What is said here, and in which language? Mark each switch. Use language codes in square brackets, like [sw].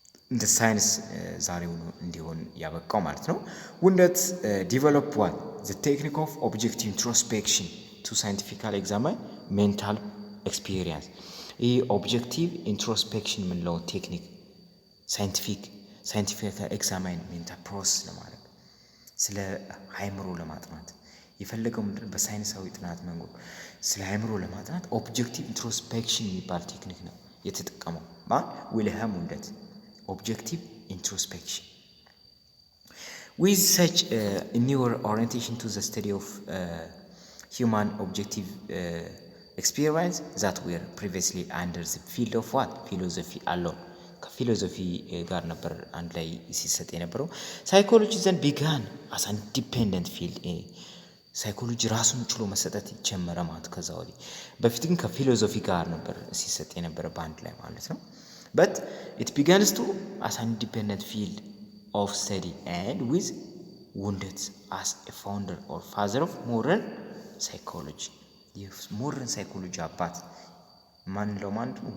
[am] እንደ ሳይንስ ዛሬው እንዲሆን ያበቃው ማለት ነው። ውንደት ዲቨሎፕ ዋት [en] the technique of objective introspection to scientifically examine mental experience። [am] ይህ ኦብጀክቲቭ ኢንትሮስፔክሽን የምንለው ቴክኒክ ሳይንቲፊክ ኤግዛማይን ሜንታል ፕሮሰስ ለማለት ስለ አእምሮ ለማጥናት የፈለገው ምንድን ነው? በሳይንሳዊ ጥናት መንገድ ስለ አእምሮ ለማጥናት ኦብጀክቲቭ ኢንትሮስፔክሽን የሚባል ቴክኒክ ነው የተጠቀመው ማን? ዊልሄም ውንደት። ኦብጀክቲቭ ኢንትሮስፔክሽን [en] with such a newer orientation to the study of human objective experience that were previously under the field of what? philosophy alone። [am] ከፊሎሶፊ ጋር ነበር አንድ ላይ ሲሰጥ የነበረው። ሳይኮሎጂ ዘንድ ቢጋን [en] as an independent field። [am] ሳይኮሎጂ ራሱን ችሎ መሰጠት ጀመረ ማለት ከዛ ወዲህ። በፊት ግን ከፊሎሶፊ ጋር ነበር ሲሰጥ የነበረ በአንድ ላይ ማለት ነው። [en] but it begins to as an independent field of study and with ውንደት as a founder or father of modern psychology። [am] የሞደርን ሳይኮሎጂ አባት ማን ለማን?